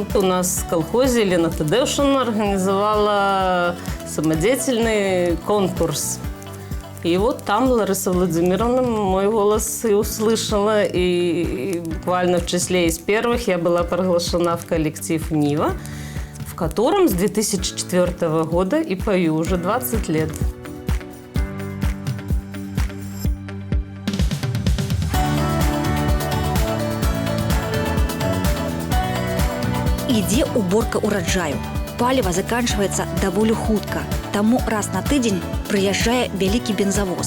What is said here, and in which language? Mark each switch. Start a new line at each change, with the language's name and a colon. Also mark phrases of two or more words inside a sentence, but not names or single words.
Russian: У нас в колхозе Елена Тадеушина организовала самодеятельный конкурс. И вот там Лариса Владимировна мой голос и услышала. И буквально в числе из первых я была приглашена в коллектив «Нива», в котором с 2004 года и пою уже 20 лет.
Belarusian: Ідзе уборка ўраджаю. Паліва заканчваецца даволі хутка, таму раз на тыдзень прыязджае вялікі бензавоз.